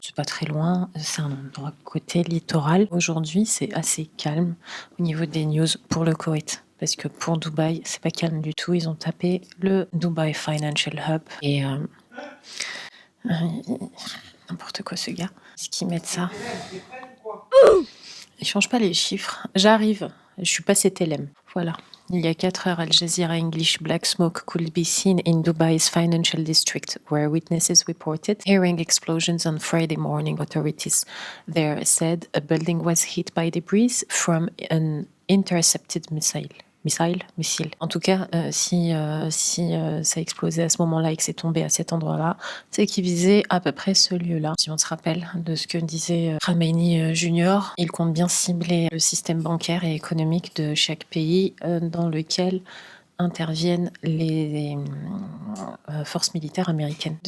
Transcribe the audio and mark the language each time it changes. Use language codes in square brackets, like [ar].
[fr] C'est pas très loin, c'est un endroit côté littoral. Aujourd'hui, c'est assez calme au niveau des news pour le Koweït. Parce que pour Dubaï, c'est pas calme du tout. Ils ont tapé le Dubai Financial Hub. Et n'importe quoi ce gars. Est-ce qu'ils mettent ça? Ils changent pas les chiffres. J'arrive. Je suis passé TLM. Voilà. Il y a 4 heures, [en] Al Jazeera English black smoke could be seen in Dubai's financial district, where witnesses reported hearing explosions on Friday morning. Authorities there said a building was hit by debris from an intercepted missile. [fr] En tout cas, si ça a explosé à ce moment-là et que c'est tombé à cet endroit-là, c'est qu'il visait à peu près ce lieu-là. Si on se rappelle de ce que disait Khamenei Junior, il compte bien cibler le système bancaire et économique de chaque pays dans lequel interviennent les forces militaires américaines.